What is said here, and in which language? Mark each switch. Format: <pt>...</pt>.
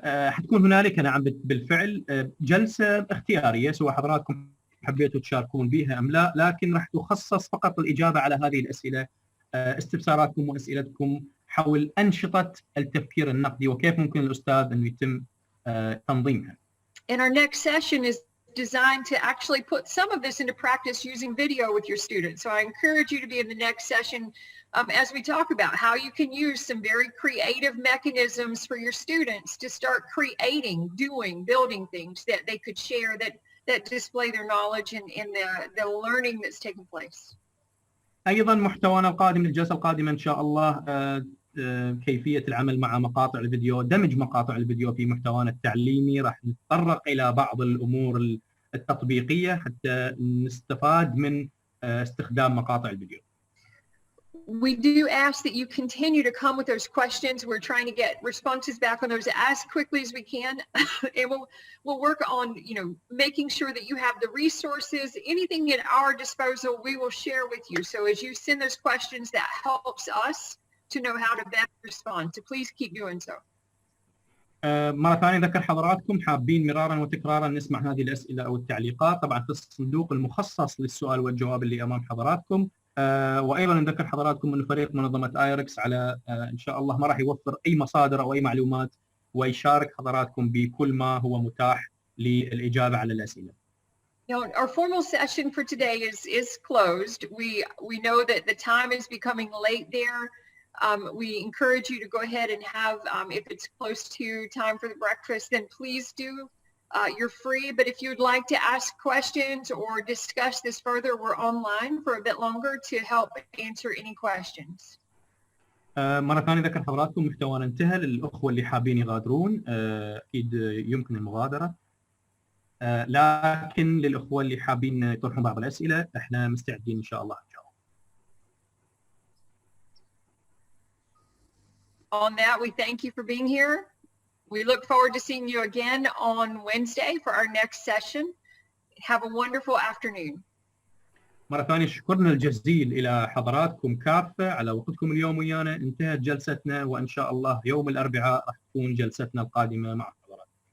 <ar>حتكون هنالك نعم بالفعل جلسة اختيارية سواء حضراتكم حبيتوا تشاركون بها أم لا، لكن راح تخصص فقط الإجابة على هذه الأسئلة، استفساراتكم وأسئلتكم حول أنشطة التفكير النقدي وكيف ممكن الأستاذ أنه يتم تنظيمها.</ar> <en>And our next session is designed to actually put some of this into practice using video with your students. So I encourage you to be in the next session as we talk about how you can use some very creative mechanisms for your students to start creating, doing, building things that they could share that display their knowledge and the learning that's taking place.</en> <ar>ايضا محتوانا القادم للجلسه القادمه ان شاء الله كيفيه العمل مع مقاطع الفيديو، دمج مقاطع الفيديو في محتوانا التعليمي. راح نتطرق الى بعض الامور التطبيقيه حتى نستفاد من استخدام مقاطع الفيديو.</ar> <en>We do ask that you continue to come with those questions. We're trying to get responses back on those as quickly as we can. And we'll work on, making sure that you have the resources, anything at our disposal, we will share with you. So as you send those questions, that helps us to know how to best respond. So please keep doing so.</en> <ar>مرة ثانية أذكر حضراتكم حابين مرارا وتكرارا نسمع هذه الأسئلة أو التعليقات طبعا في الصندوق المخصص للسؤال والجواب اللي أمام حضراتكم. وايضا نذكر حضراتكم انه فريق منظمه ايركس على ان شاء الله ما راح يوفر اي مصادر او اي معلومات ويشارك حضراتكم بكل ما هو متاح للاجابه على الاسئله.</ar> <en>Our formal session for today is closed. We know that the time is becoming late there. We encourage you to go ahead and have, if it's close to time for the breakfast, then please do. You're free, but if you'd like to ask questions or discuss this further, we're online for a bit longer to help answer any questions.</en> <ar>مرة ثانية ذكر حضراتكم محتوانا انتهى. للأخوة اللي حابين يغادرون أكيد يمكن المغادرة، لكن للأخوة اللي حابين يطرحون بعض الأسئلة احنا مستعدين إن شاء الله نجاوب.</ar> <en>On that, we thank you for being here. We look forward to seeing you again on Wednesday for our next session. Have a wonderful afternoon.</en> <ar>مرة ثانية شكرنا الجزيل إلى حضراتكم كافة على وقتكم اليوم ويانا. انتهت جلستنا وإن شاء الله يوم الأربعاء راح تكون جلستنا القادمة مع حضراتكم.</ar>